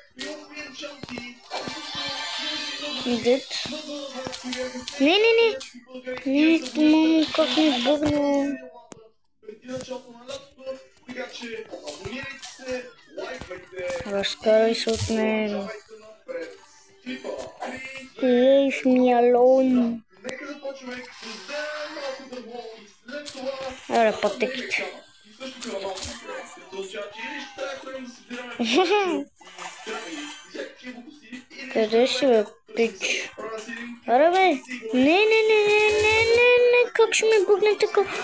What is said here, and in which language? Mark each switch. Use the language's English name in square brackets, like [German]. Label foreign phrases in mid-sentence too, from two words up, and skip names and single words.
[Bulgarian] Дет. Не, мамо, как ми бъгна. Разкарай се от мен. [English] Leave me alone. [Bulgarian] Аре, пътеките. Къде си, бе, пич? Аре, бе! Не, как ще ми бухне така?